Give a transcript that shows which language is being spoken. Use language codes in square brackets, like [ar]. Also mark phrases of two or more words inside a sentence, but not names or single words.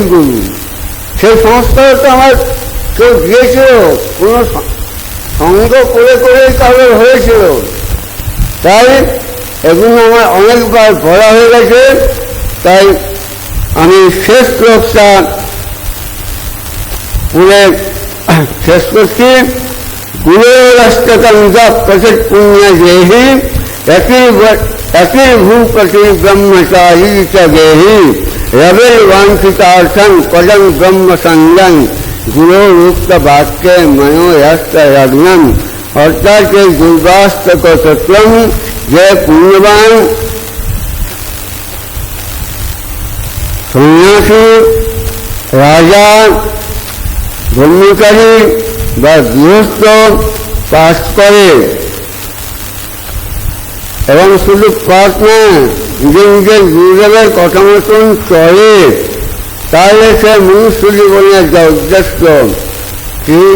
[bn] সেই সংস্কার তো আমার কেউ দিয়েছিল, কোনো সঙ্গ করে করে কারোর হয়েছিল। তাই এগুলো আমার অনেকবার পড়া হয়ে গেছে, তাই আমি শেষ শ্লোকটা পড়ে শেষ করছি। [sa] गुरोरस्तकंदपतित पुण्य गेहि यतिर्भूपति ब्रह्मचारी च गेहि रविर्वांछितार्थं पदं ब्रह्म संगं गुरोरुक्त वाक्य मनोयस्त यज्ञम। [bn] অর্থাৎ কে দুর্বাস্তক তত্ত্বম জয় পুণ্যবান সন্ন্যাসী রাজা ব্রহ্মচারী বা গৃহস্থ পাঠ করে, এবং শুধু পাঠ নয়, নিজের নিজের গুরুদেবের কথা মতন চলে, তাহলে সে মনুষ্য জীবনের যা উদ্দেশ্য ঠিক।